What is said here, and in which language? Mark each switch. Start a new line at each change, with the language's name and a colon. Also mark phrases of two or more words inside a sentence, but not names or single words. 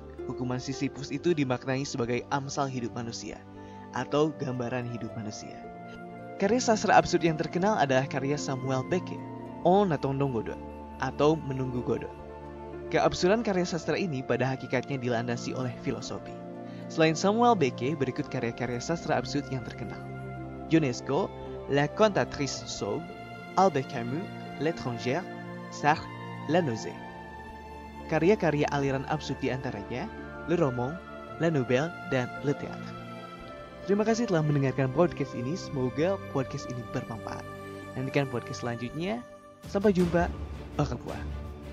Indonesian: Hukuman Sisyphus itu dimaknai sebagai amsal hidup manusia, atau gambaran hidup manusia. Karya sastra absurd yang terkenal adalah karya Samuel Beckett, On attendant Godot, atau Menunggu Godot. Keabsurdan karya sastra ini pada hakikatnya dilandasi oleh filosofi. Selain Samuel Beckett, berikut karya-karya sastra absurd yang terkenal: Ionesco, La Cantatrice Sauve, Albert Camus, L'étrangère, Sartre, La Nausée. karya-karya aliran absurd di antaranya
French: Le Roman, La Nouvelle,
Indonesian: dan
French: Le Théâtre.
Indonesian: Terima kasih telah mendengarkan podcast ini, semoga podcast ini bermanfaat. Nantikan podcast selanjutnya, sampai jumpa,
French: au revoir.